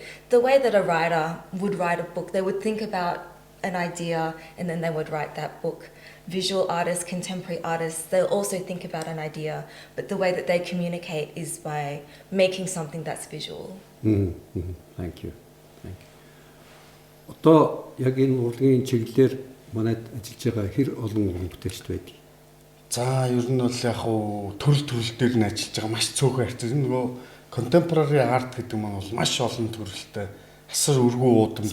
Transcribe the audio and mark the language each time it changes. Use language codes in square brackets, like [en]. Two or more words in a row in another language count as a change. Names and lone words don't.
[en] The way that a writer would write a book, they would think about an idea and then they would write that book. Visual artists, contemporary artists, they'll also think about an idea, but the way that they communicate is by making something that's visual. Thank you. Thank you. [mn] Одоо яг энэ урлагийн чиглэлээр манайд ажиллаж байгаа хэр олон уран бүтээлчд байдаг? За ер нь бол яг хуу төрөл дээр нь ажиллаж байгаа маш цөөхөн харьцаа. Энэ нөгөө [en] contemporary art [mn] гэдэг маань бол маш олон төрөлтэй асар өргөө уудам